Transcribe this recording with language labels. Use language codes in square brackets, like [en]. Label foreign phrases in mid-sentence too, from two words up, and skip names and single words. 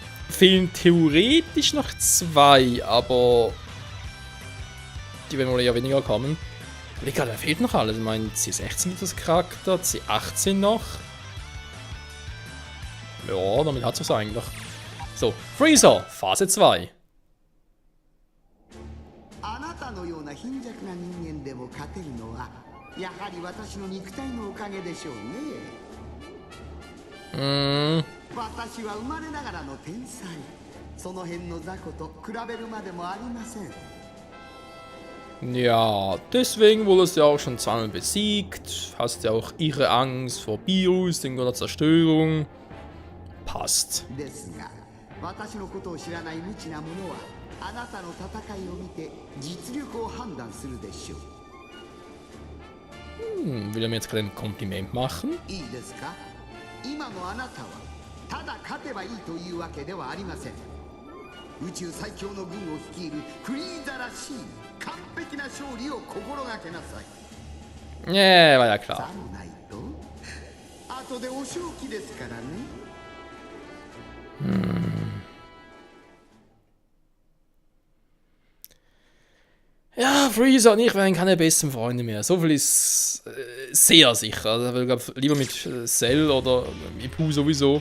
[de] Fehlen theoretisch noch 2, aber Die werden wohl eher weniger kommen. Egal, da fehlt noch alles. Ich meine, C16 ist das Charakter, C18 noch. Ja, damit hat es eigentlich. So, Freezer, Phase 2. [ja] あなたのような貧弱な人間でも勝てるのはやはり私の肉体のおかげでしょうね。私は生まれながらの天才。その辺の雑魚と比べるまでもありません。 [de] Ja, deswegen wurdest du ja auch schon zweimal besiegt. Hast ja auch ihre Angst vor Bios, den Gott der Zerstörung. Passt. [ja] ですが、私のことを知らない無知な者はあなたの戦いを見て実力を判断するでしょう。 [de] Will er mir jetzt gerade ein Kompliment machen? [ja] いいですか？今のあなたはただ勝てばいいというわけではありません。宇宙最強の軍を率いるフリーザらしい完璧な勝利を心がけなさい。 [de] Ja, war ja [ja] さ [de] klar. [ja] もないと後でお仕置きですからね。 [de] Ja, Freezer und ich werden keine besten Freunde mehr. So viel ist sehr sicher. Also, ich glaube, lieber mit Cell oder mit Pu sowieso.